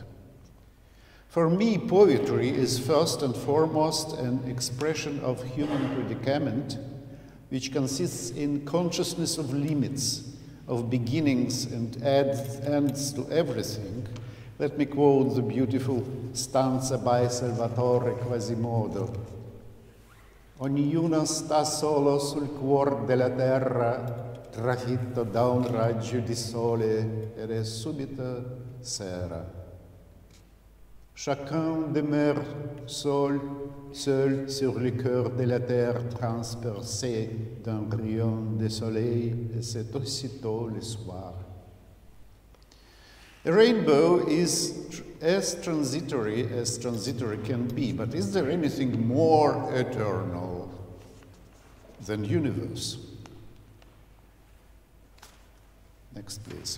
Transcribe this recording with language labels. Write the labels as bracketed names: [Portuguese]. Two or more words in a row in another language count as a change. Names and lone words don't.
[English] For me, poetry is first and foremost an expression of human predicament, which consists in consciousness of limits, of beginnings and ends to everything. Let me quote the beautiful stanza by Salvatore Quasimodo. [Italian] Ognuno sta solo sul cuor della terra, trafitto da un raggio di sole ed è subito sera. [French] Chacun demeure seul sur le cœur de la terre transpercé d'un rayon de soleil, et c'est aussitôt le soir. [English] A rainbow is as transitory can be, but is there anything more eternal than universe? Next, please.